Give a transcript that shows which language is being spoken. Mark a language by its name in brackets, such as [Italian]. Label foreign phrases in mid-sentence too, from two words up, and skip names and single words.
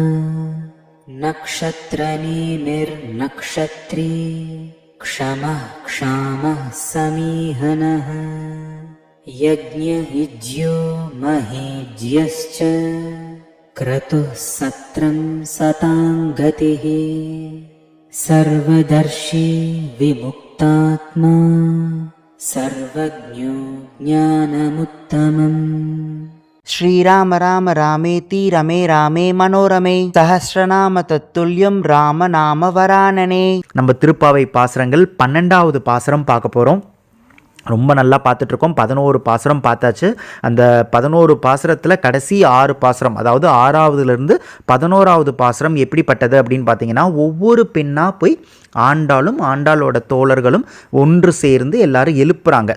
[Sanskrit] नक्षत्रनेमिर्नक्षत्री क्षमः क्षामः समीहनः, यज्ञयुज्यो महीज्यश्च क्रतुः सत्रं सताङ्गतिः, सर्वदर्शी विमुक्तात्मा सर्वज्ञो ज्ञानमुत्तमम्. श्रीराम राम रामेति रमे रामे मनोरमे, सहस्रनाम तत्तुल्यं राम नाम वरानने. [Tamil] நம்ம திருப்பாவை பாசுரங்கள் 12வது பாசுரம் பார்க்க போறோம். ரொம்ப நல்லா பார்த்துட்ருக்கோம். 11 பாசுரம் பார்த்தாச்சு. அந்த 11 பாசுரத்தில் கடைசி 6 பாசுரம், அதாவது 6வதுலேருந்து 11வது பாசுரம் எப்படிப்பட்டது அப்படின்னு பார்த்தீங்கன்னா, ஒவ்வொரு பெண்ணாக போய் ஆண்டாளும் ஆண்டாளோட தோழர்களும் ஒன்று சேர்ந்து எல்லாரும் எழுப்புறாங்க.